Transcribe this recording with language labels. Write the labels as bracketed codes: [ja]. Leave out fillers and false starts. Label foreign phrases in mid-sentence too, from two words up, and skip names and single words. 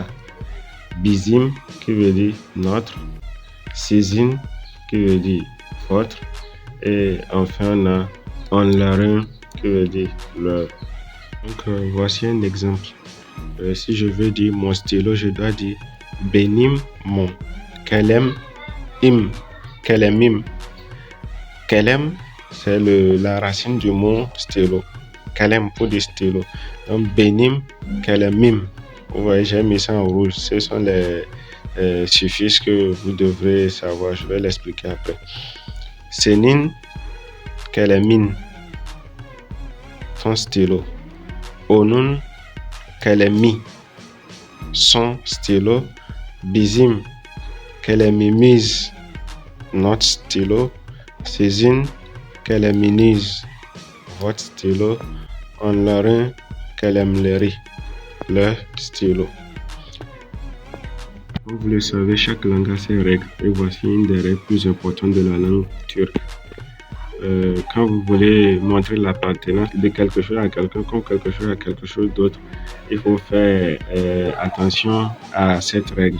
[fr] Bizim qui veut dire notre. Sizin qui veut dire votre. Et enfin on a onların qui veut dire leur. Donc voici un exemple. Si je veux dire mon stylo, je dois dire benim mon. [tr] Kalem im. Kalemim. Kalem, [fr] c'est la racine du mot stylo. Kalem pour dire stylo. Donc [tr] benim kalemim. [fr] Vous voyez, j'ai mis ça en rouge. Ce sont les suffixes que vous devrez savoir. Je vais l'expliquer après. [tr] Senin kalemin. [fr] Ton stylo. [tr] Onun kalemi. [fr] Son stylo. [tr] Bizim kalemimiz. [fr] Notre stylo. [tr] Sizin kaleminiz. [fr] Votre stylo. [tr] Onların kalemleri. [fr] Leur stylo. Comme vous le savez, chaque langue a ses règles. Et voici une des règles plus importantes de la langue turque. Quand vous voulez montrer l'appartenance de quelque chose à quelqu'un comme quelque chose à quelque chose d'autre, il faut faire attention à cette règle.